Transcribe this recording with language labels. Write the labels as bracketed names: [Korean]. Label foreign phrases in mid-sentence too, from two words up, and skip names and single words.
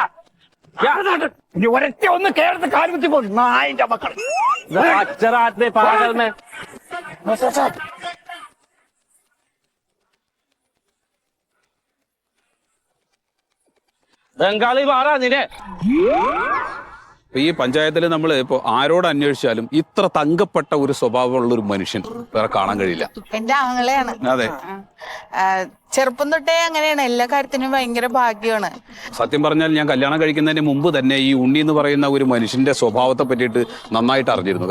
[Malayalam] ഒരൊറ്റ ഒന്ന് കേരളത്തിൽ കാലുകുത്തി പോകും നായിന്റെ മക്കൾ. अक्षरात में पागल में बंगाली मारा निने. ഈ പഞ്ചായത്തിൽ നമ്മൾ ഇപ്പോൾ ആരോട് അന്വേഷിച്ചാലും ഇത്ര തങ്കപ്പെട്ട ഒരു സ്വഭാവമുള്ള ഒരു മനുഷ്യൻ വേറെ കാണാൻ കഴിയില്ല. എന്റെ ആങ്ങളെയാണ്. അതെ, ചെറുപ്പം തൊട്ടേ അങ്ങനെയാണ്, എല്ലാ കാര്യത്തിനും ഭയങ്കര ഭാഗ്യമാണ്. സത്യം പറഞ്ഞാൽ ഞാൻ കല്യാണം കഴിക്കുന്നതിന് മുമ്പ് തന്നെ ഈ ഉണ്ണി എന്ന് പറയുന്ന ഒരു മനുഷ്യന്റെ സ്വഭാവത്തെ പറ്റിയിട്ട് നന്നായിട്ട് അറിഞ്ഞിരുന്നു.